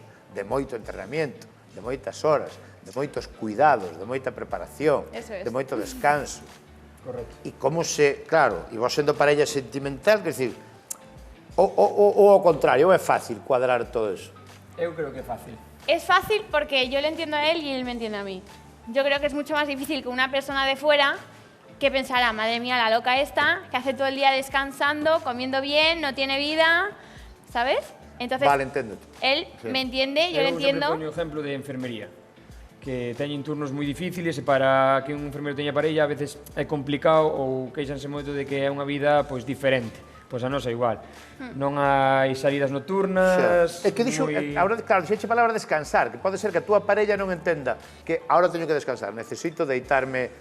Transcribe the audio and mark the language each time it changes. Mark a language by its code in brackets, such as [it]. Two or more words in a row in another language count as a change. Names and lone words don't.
[gl] de moito entrenamiento, de moitas horas, de moitos cuidados, de moita preparación, [es] Eso es. [gl] de moito descanso. [es] Correcto. [gl] E como se, claro, e vos sendo parella sentimental, quer decir, ou ao contrario, ou é fácil cuadrar todo eso? Eu creo que é fácil. [es] Es fácil porque yo le entiendo a él y él me entiende a mí. Yo creo que es mucho más difícil que una persona de fuera que pensará, madre mía, la loca esta, que hace todo el día descansando, comiendo bien, no tiene vida, ¿sabes? Entonces, [gl] Vale, enténdote. [es] él Sí. me entiende, yo le entiendo. [gl] Eu sempre poño o exemplo de enfermería, que teñen turnos moi difíciles e para que un enfermeiro teña parella a veces é complicado ou queixanse moito de que é unha vida pois diferente. Pois a nosa igual. Non hai salidas nocturnas. É que dixo, agora, claro, dixeche a palabra descansar, que pode ser que a túa parella non entenda que ahora teño que descansar, necesito deitarme